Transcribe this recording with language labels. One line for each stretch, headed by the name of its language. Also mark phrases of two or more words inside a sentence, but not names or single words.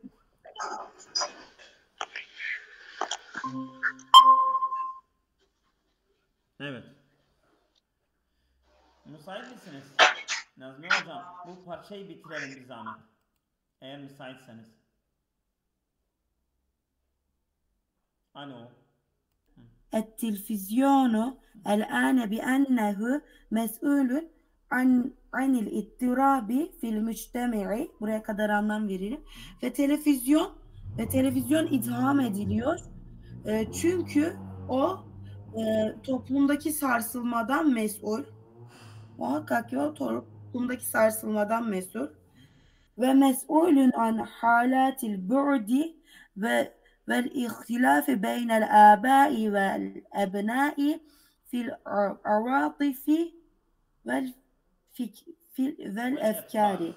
Turkish: Evet. Müsait misiniz? Nazmi hocam, bu parçayı bitirelim bir zahmet. Eğer müsaitseniz. Alo.
Arabic: التلفزيون الآن بأنه مسؤول عن الاضطراب في المجتمع.
Turkish: Buraya kadar anlam veririm. Ve televizyon itham ediliyor. Çünkü o toplumdaki sarsılmadan mesul. Muhakkak ki o toplumdaki sarsılmadan mesul.
Arabic: ومسؤول عن حالة البعد والاختلاف بين الآباء والأبناء في العواطف و والأفكار.